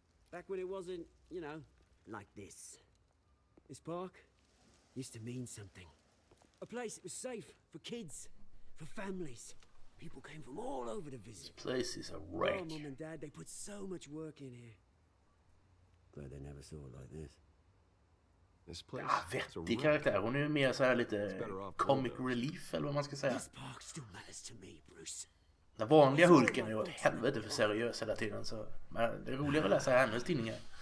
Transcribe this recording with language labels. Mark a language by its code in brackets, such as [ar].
[en] Back when it wasn't, you know, like this. This park used to mean something. A place that was safe for kids, for families. People came from all over to visit. This place is a wreck. Oh, Mum and Dad, they put so much work in here. Glad they never saw it like this. This place. [sv] Ja, vettig karaktär. Hon är ju mer så här lite comic relief eller vad man ska säga. [en] This park still matters to me, Bruce. [sv] Den vanliga Hulken är ju åt helvete för seriös hela tiden, så men det är roligare att läsa hennes tidningar.